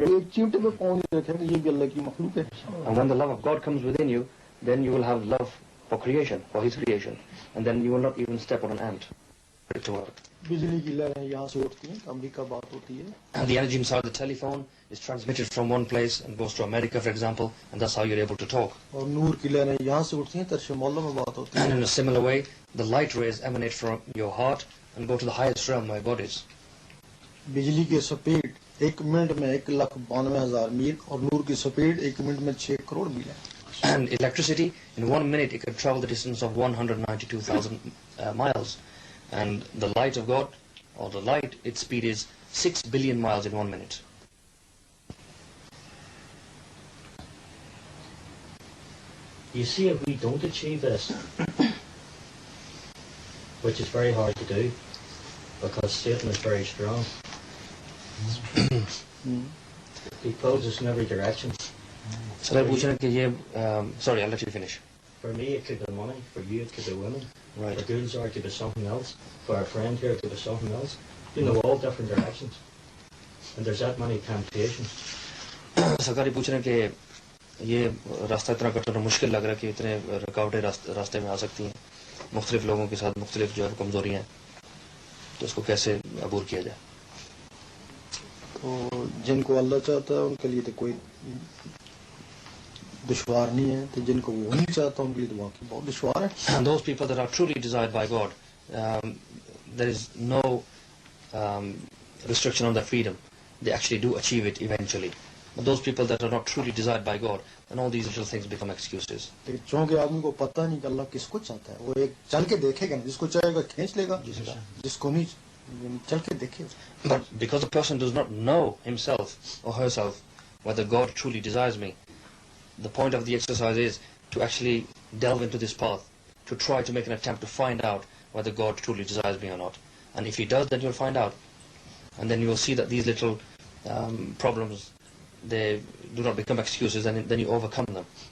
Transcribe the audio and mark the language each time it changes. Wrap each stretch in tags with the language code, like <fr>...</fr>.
<hi>एक चिमटे में कौन रखेगा ये भी अल्लाह की मखलूक है.</hi> <en>And when the love of God comes within you, then you will have love for creation, for His creation, and then you will not even step on an ant. To work.</en> <hi>बिजली की लहरें यहाँ से उठती हैं, America बात होती है.</hi> <en>And the energy inside the telephone is transmitted from one place and goes to America, for example, and that's how you're able to talk.</en> <hi>और नूर की लहरें यहाँ से उठती हैं, तरश मौला में बात होती है.</hi> <en>And in a similar way, the light rays emanate from your heart and go to the highest realm where God is.</en> <hi>बिजली की स्पीड 1 मिनट में 1,92,000 मील और नूर की स्पीड 1 मिनट में 6 करोड़ मील है.</hi> <en>And electricity, in 1 minute, it can travel the distance of 192,000 miles. And the light of God, or the light, its speed is 6 billion miles in 1 minute. You see, if we don't achieve this, which is very hard to do, because Satan is very strong, he pulls us in every direction. So they're</en> <hi>पूछ रहे हैं कि ये,</hi> <en>sorry, I'll let you finish. For me, it could be money. For you, it could be women. Right. For Gulzar, it could be something else. For our friend here, it could be something else. You know, all different directions. And there's that many temptations.</en> <hi>सरकारी पूछ रहे हैं कि ये रास्ता इतना कठिन और मुश्किल लग रहा है कि इतने रुकावटें रास्ते में आ सकती हैं, मुख्तलिफ लोगों के साथ मुख्तलिफ जो है कमजोरियाँ हैं, तो इसको कैसे अबूर किया जाए. तो जिनको अल्लाह चाहता है उनके लिए तो कोई दुश्वार नहीं है, तो जिनको वो नहीं चाहता उनके लिए तो वाकई बहुत दुश्वार है.</hi> <en>And those people that are truly desired by God, there is no restriction on their freedom. They actually do achieve it eventually. But those people that are not truly desired by God, and all these little things become excuses.</en> <hi>लेकिन चूंकि आदमी को पता नहीं कि अल्लाह किसको चाहता है, वो एक चल के देखेगा, जिसको चाहेगा खींच लेगा, जिसको नहीं चल के देखेगा.</hi> <en>But because the person does not know himself or herself whether God truly desires me, the point of the exercise is to actually delve into this path, to try to make an attempt to find out whether God truly desires me or not. And if He does, then you'll find out. And then you will see that these little problems, they do not become excuses, and then you overcome them.</en>